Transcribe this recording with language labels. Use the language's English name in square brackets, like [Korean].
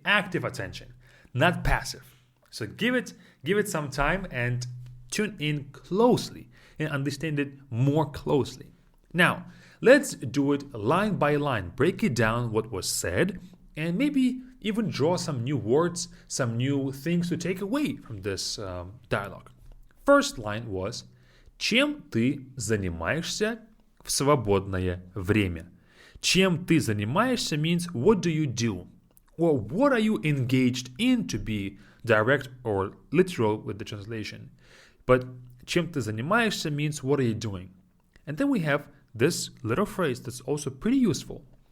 [English] Active attention, not passive. So give it some time and tune in closely and understand it more closely. Now, let's do it line by line. Break it down what was said and maybe even draw some new words, some new things to take away from this dialogue. First line was [Russian] «Чем ты занимаешься в свободное время?» Чем ты занимаешься [English] means what do you do? Or what are you engaged in, to be direct or literal with the translation. But [Russian] чем ты занимаешься [English] means what are you doing? And then we have this little phrase that's also pretty useful.